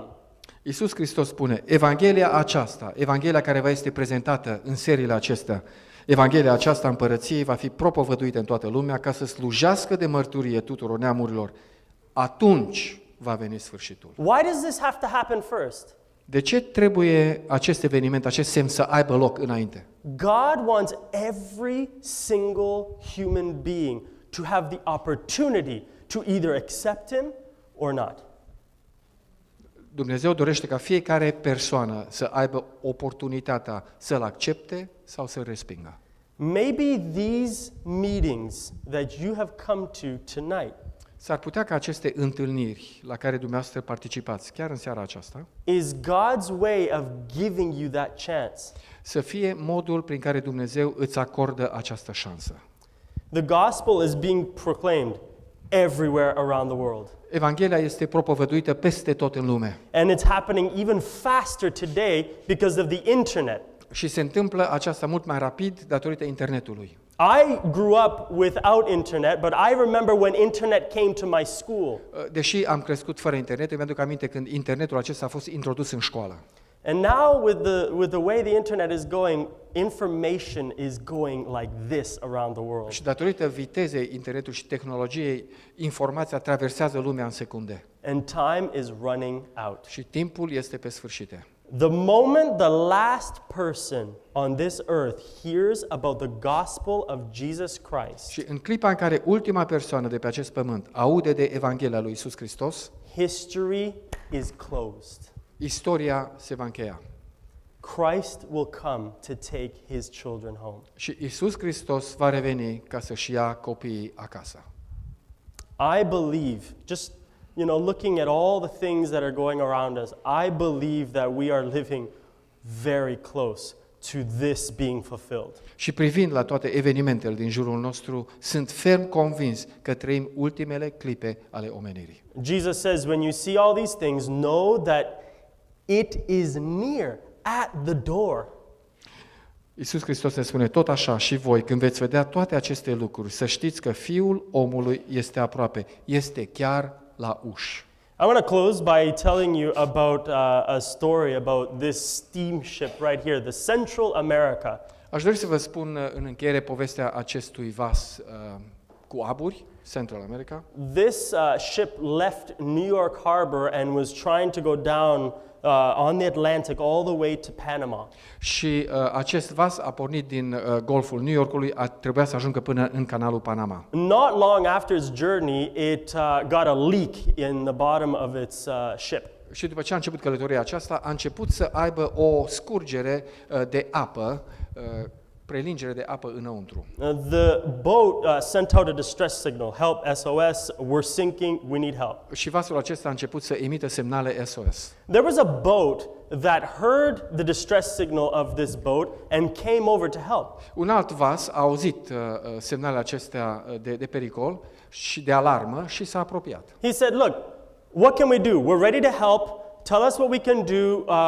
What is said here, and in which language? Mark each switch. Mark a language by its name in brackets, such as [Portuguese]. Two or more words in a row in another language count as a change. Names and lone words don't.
[Romanian] Iisus Hristos spune, Evanghelia aceasta, Evanghelia care va este prezentată în seriile acestea, Evanghelia aceasta a împărăției va fi propovăduită în toată lumea ca să slujească de mărturie tuturor neamurilor. Atunci va veni sfârșitul. [English] Why does this have to happen first? [Romanian] De ce trebuie acest eveniment, acest semn să aibă loc înainte? [English] God wants every single human being to have the opportunity to either accept him or not. [Romanian] Dumnezeu dorește ca fiecare persoană să aibă oportunitatea să-L accepte sau să-L respingă. [English] Maybe these meetings that you have come to tonight [Romanian] S-ar putea ca aceste întâlniri la care dumneavoastră participați, chiar în seara aceasta, [English] is God's way of giving you that chance. [Romanian] să fie modul prin care Dumnezeu îți acordă această șansă. [English] The gospel is being proclaimed everywhere around the world. [Romanian] Evanghelia este propovăduită peste tot în lume. [English] And it's happening even faster today because of the internet. [Romanian] Și se întâmplă aceasta mult mai rapid datorită internetului. [English] I grew up without internet, but I remember when internet came to my school. [Romanian] Deși am crescut fără internet, îmi aduc aminte când internetul acesta a fost introdus în școală. [English] And now with the way the internet is going, information is going like this around the world. [Romanian] Și datorită vitezei internetului și tehnologiei, informația traversează lumea în secunde. [English] And time is running out. [Romanian] Și timpul este pe sfârșite. [English] The moment the last person on this earth hears about the gospel of Jesus Christ, [Romanian] Și în clipa în care ultima persoană de pe acest pământ aude de Evanghelia lui Iisus Hristos, [English] history is closed. [Romanian] istoria se va încheia. [English] Christ will come to take his children home. [Romanian] Și Iisus Hristos va reveni ca să-și ia copiii acasă. [English] I believe, just looking at all the things that are going around us, I believe that we are living very close to this being fulfilled. [Romanian] Și privind la toate evenimentele din jurul nostru, sunt ferm convins că trăim ultimele clipe ale omenirii. [English] Jesus says, when you see all these things, know that it is near, at the door. [Romanian] Iisus Hristos ne spune tot așa și voi, când veți vedea toate aceste lucruri, să știți că Fiul omului este aproape, este chiar la ușă. [English] I want to close by telling you about a story about this steamship right here, the Central America. [Romanian] Aș dori să vă spun în încheiere povestea acestui vas cu aburi, Central America. [English] This ship left New York Harbor and was trying to go down on the Atlantic all the way to Panama. [Romanian] Și acest vas a pornit din Golful New Yorkului, trebuia să ajungă până în canalul Panama. [English] Not long after its journey, it got a leak in the bottom of its ship. [Romanian] Și după ce a început călătoria aceasta, a început să aibă o scurgere de apă, prelingere de apă înăuntru. [English] The boat sent out a distress signal, help, SOS, we're sinking, we need help. [Romanian] Și vasul acesta a început să emită semnale SOS. [English] There was a boat that heard the distress signal of this boat and came over to help. [Romanian] Un alt vas a auzit semnalele acestea de pericol și de alarmă și s-a apropiat. [English] He said, look, what can we do? We're ready to help. Tell us what we can do.